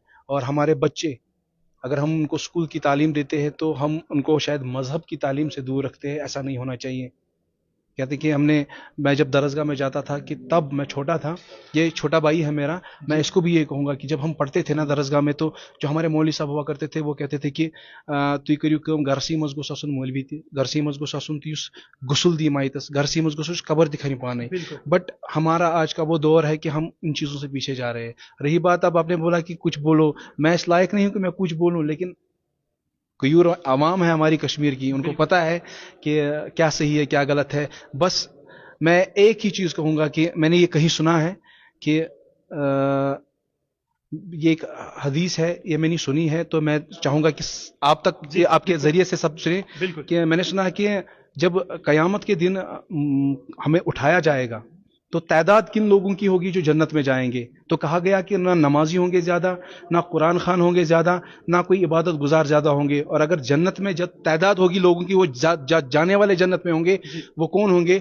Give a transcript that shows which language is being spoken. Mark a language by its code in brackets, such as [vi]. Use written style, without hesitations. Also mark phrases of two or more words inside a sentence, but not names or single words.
[ur] اور ہمارے بچے, اگر ہم ان کو اسکول کی تعلیم دیتے ہیں تو ہم ان کو شاید مذہب کی تعلیم سے دور رکھتے ہیں. ایسا نہیں ہونا چاہیے. کہتے کہ میں جب درسگاہ میں جاتا تھا کہ تب میں چھوٹا تھا, یہ چھوٹا بھائی ہے میرا, میں اس کو بھی یہ کہوں گا کہ جب ہم پڑھتے تھے نا درسگاہ میں, تو جو ہمارے مولوی صاحب ہوا کرتے تھے وہ کہتے تھے کہ [ks] تُہۍ کٔرِو کٲم گرسٕے منٛز گوٚژھ آسُن مولوی تہِ, گرسٕے منٛز گوٚژھ آسُن تہِ یُس غسل دی مائتس, گرسٕے منٛز گوٚژھ قبر تہِ کھنہِ پانے. [ur] بٹ ہمارا آج کا وہ دور ہے کہ ہم ان چیزوں سے پیچھے جا رہے ہیں. رہی بات اب آپ نے بولا کہ کچھ بولو, میں اس لائق نہیں ہوں کہ میں کچھ بولوں, لیکن غیور عوام ہے ہماری کشمیر کی, ان کو پتہ ہے کہ کیا صحیح ہے کیا غلط ہے. بس میں ایک ہی چیز کہوں گا کہ میں نے یہ کہیں سنا ہے کہ یہ ایک حدیث ہے, یہ میں نے سنی ہے, تو میں چاہوں گا کہ آپ تک آپ کے ذریعے سے سب سنیں کہ میں نے سنا ہے کہ جب قیامت کے دن ہمیں اٹھایا جائے گا تو تعداد کن لوگوں کی ہوگی جو جنت میں جائیں گے? تو کہا گیا کہ نہ نمازی ہوں گے زیادہ، نہ قرآن خواں ہوں گے زیادہ، نہ کوئی عبادت گزار زیادہ ہوں گے. اور اگر جنت میں جب تعداد ہوگی لوگوں کی، وہ جانے والے جنت میں ہوں گے، وہ کون ہوں گے?